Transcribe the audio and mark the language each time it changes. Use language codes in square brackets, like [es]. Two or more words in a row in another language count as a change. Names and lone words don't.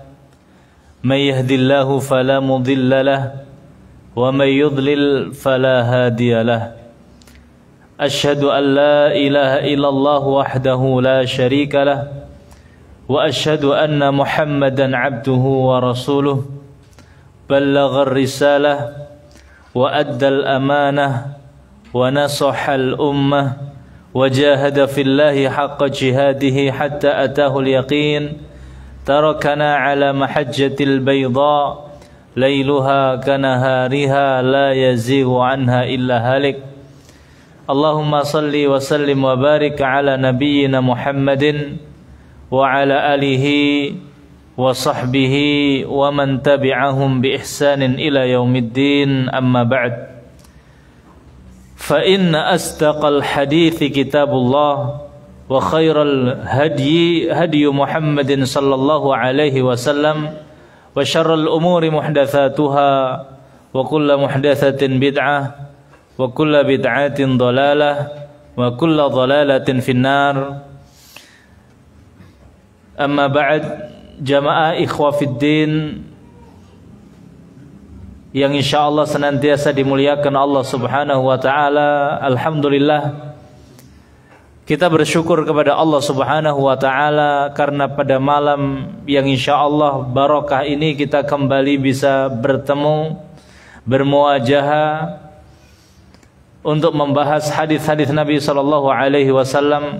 [ar] من يهده الله فلا مضل له ومن يضلل فلا هادي له. أشهد أن لا إله إلا الله وحده لا شريك له وأشهد أن محمدا عبده ورسوله بلغ الرسالة وأدى الأمانة ونصح الأمة وجاهد في الله حق جهاده حتى أتاه اليقين. تركنا على المحجة البيضاء ليلها كنهارها لا يزيغ عنها إلا هالك. اللهم صل وسلم وبارك على نبينا محمد وعلى آله وصحبه ومن تبعهم بإحسان إلى يوم الدين, أما بعد. فإن أصدق الحديث كتاب الله وخير الهدي محمد صلى الله عليه وسلم وشر الأمور محدثاتها وكل محدثة بدعة وكل بدعة ضلالة وكل ضلالة في النار. أما بعد, [id] jamaah [ar] إخوة في الدين [id] yang insyaallah senantiasa dimuliakan Allah [ar] سبحانه وتعالى. [id] Alhamdulillah, kita bersyukur kepada Allah [ar] سبحانه وتعالى [id] karena pada malam yang insyaallah barokah ini kita kembali bisa bertemu, bermuajahah untuk membahas hadis-hadis Nabi [ar] صلى الله عليه وسلم.